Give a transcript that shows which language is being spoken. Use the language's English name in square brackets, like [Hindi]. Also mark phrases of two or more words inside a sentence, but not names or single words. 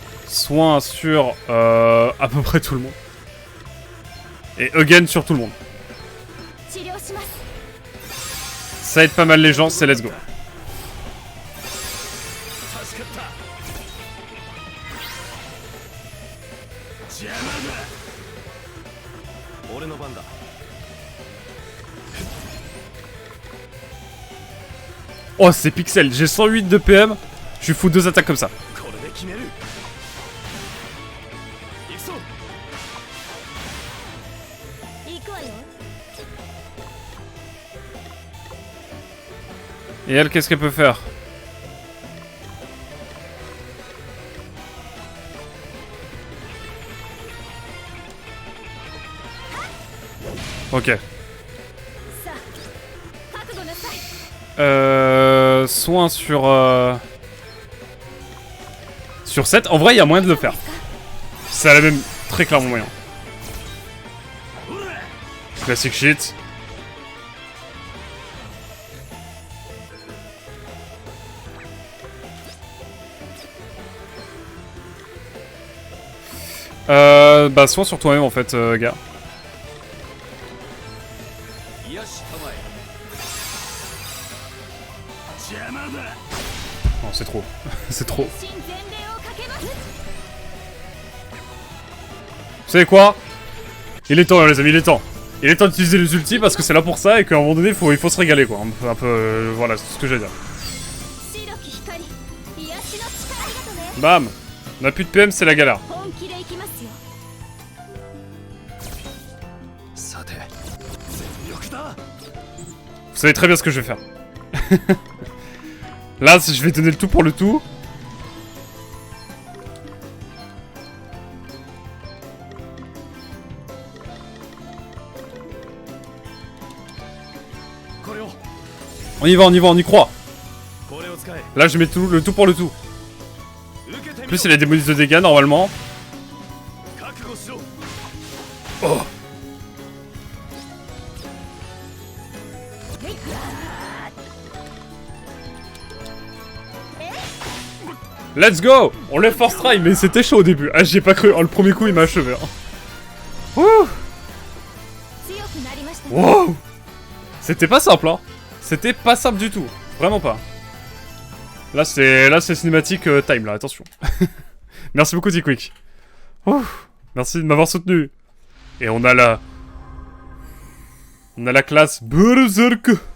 [French] soin sur à peu près tout le monde. Et again sur tout le monde. [Japanese] 治療します。 [French] Ça aide pas mal les gens, c'est [English] let's go. [Japanese] 助かった邪魔だ俺の番だ。 [French] Oh, c'est pixel, j'ai 108 de PM, je lui fous 2 attaques comme ça. [Japanese] これで決める。行くぞ。行くわよ。 [French] Et elle, qu'est-ce qu'elle peut faire? Ok. [Japanese] さあ、覚悟なさい。 [French] Soin sur... Sur 7. En vrai, il y a moyen de le faire. Ça a la même très clairement moyen. [English] Classic shit. [French] Bah, soin sur toi-même en fait, gars. [Japanese] よし、構え。邪魔だ [French] Non, c'est trop. C'est trop. [Japanese] 全身全霊をかけます。 [French] Vous savez quoi? Il est temps, les amis, il est temps. Il est temps d'utiliser les ultis parce que c'est là pour ça et qu'à un moment donné, il faut se régaler, quoi. Un peu voilà, c'est ce que j'ai à dire. [Japanese] 白き光、癒しの力ありがとね。 [French] Bam! On a plus de PM, c'est la galère. [Japanese] 本気で行きますよ。さて、全力だ。 [French] Vous savez très bien ce que je vais faire. Là, je vais donner le tout pour le tout. On y va, on y croit. [Japanese] これを使え。 [French] Là, je mets le tout pour le tout. [Japanese] 受けて [French] En [Japanese] み [French] plus, [Japanese] ろ。 [French] il a des bonus de dégâts normalement. [Japanese] 覚悟しろ。 [English] Oh. Let's go! [French] On lève force try, mais c'était chaud au début. Ah, j'y ai pas cru. Oh, le premier coup, il m'a achevé. Hein. Wouh! [Japanese] 強くなりましたね。 [French] Wow! C'était pas simple, hein. C'était pas simple du tout. Vraiment pas. Là, c'est cinématique time, là. Attention. Merci beaucoup, T-Quick. Merci de m'avoir soutenu. Et on a la... On a la classe Berserk.